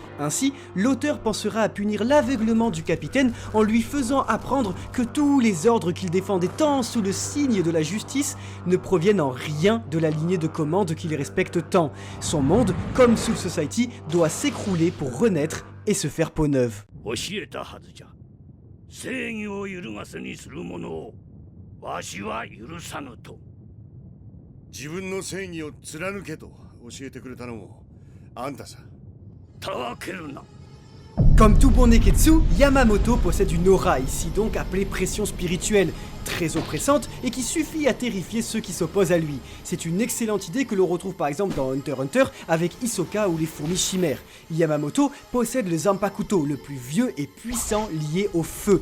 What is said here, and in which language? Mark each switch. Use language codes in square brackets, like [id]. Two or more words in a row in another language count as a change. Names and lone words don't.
[fr] Ainsi, l'auteur pensera à punir l'aveuglement du capitaine en lui faisant apprendre que tous les ordres qu'il défendait tant sous le signe de la justice ne proviennent en rien de la lignée de commande qu'il respecte tant. Son monde, comme Soul Society, doit s'écrouler pour renaître et se faire peau neuve. [ja] 教えたはずじゃ。正義を揺るがせにする者をわしは許さぬと。自分の正義を貫けと教えてくれたのもあんたさ。たわけるな。 [fr] Comme tout bon Neketsu, Yamamoto possède une aura, ici donc appelée pression spirituelle, très oppressante et qui suffit à terrifier ceux qui s'opposent à lui. C'est une excellente idée que l'on retrouve par exemple dans Hunter x Hunter avec Hisoka ou les fourmis chimères. Yamamoto possède le Zanpakuto, le plus vieux et puissant lié au feu.